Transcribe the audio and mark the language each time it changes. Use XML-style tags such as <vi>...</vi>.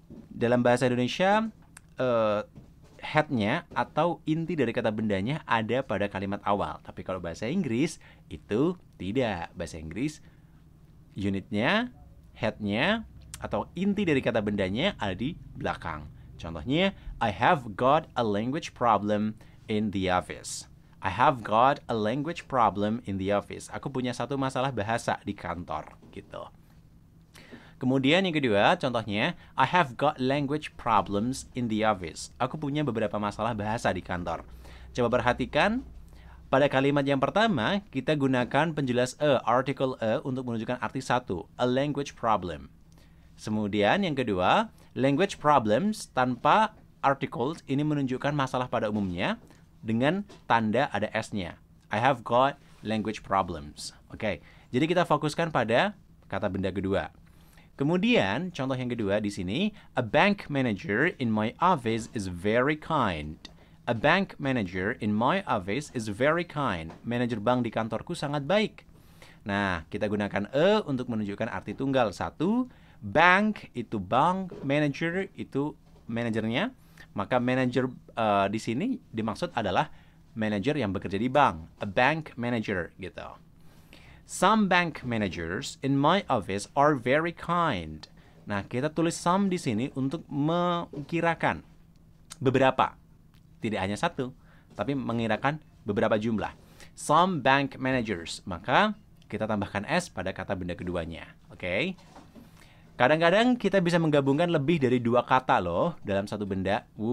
<id>Dalam bahasa Indonesia head-nya atau inti dari kata bendanya ada pada kalimat awal. Tapi kalau bahasa Inggris itu tidak. Bahasa Inggris unitnya, head-nya atau inti dari kata bendanya ada di belakang.</id> <en>Contohnya, I have got a language problem in the office. I have got a language problem in the office.</en> <id>Aku punya satu masalah bahasa di kantor, gitu. Kemudian yang kedua, contohnya,</id> <en>I have got language problems in the office.</en> <id>Aku punya beberapa masalah bahasa di kantor. Coba perhatikan, pada kalimat yang pertama, kita gunakan penjelas article untuk menunjukkan arti satu,</id> <en>a language problem.</en> <id>Kemudian yang kedua, language problems tanpa articles ini menunjukkan masalah pada umumnya dengan tanda ada S-nya.</id> <en>I have got language problems.</en> <id>Oke, jadi kita fokuskan pada kata benda kedua. Kemudian, contoh yang kedua di sini,</id> <en>a bank manager in my office is very kind. A bank manager in my office is very kind.</en> <id>Manajer bank di kantorku sangat baik. Nah, kita gunakan untuk menunjukkan arti tunggal. Satu, bank itu bank, manager itu manajernya. Maka manager di sini dimaksud adalah manajer yang bekerja di bank,</id> <en>a bank manager</en> <id>gitu.</id> <en>Some bank managers in my office are very kind.</en> <id>Nah, kita tulis some di sini untuk mengkirakan beberapa, tidak hanya satu, tapi mengirakan beberapa jumlah.</id> <en>Some bank managers,</en> <id>maka kita tambahkan S pada kata benda keduanya. Oke? Kadang-kadang kita bisa menggabungkan lebih dari dua kata loh dalam satu benda.</id>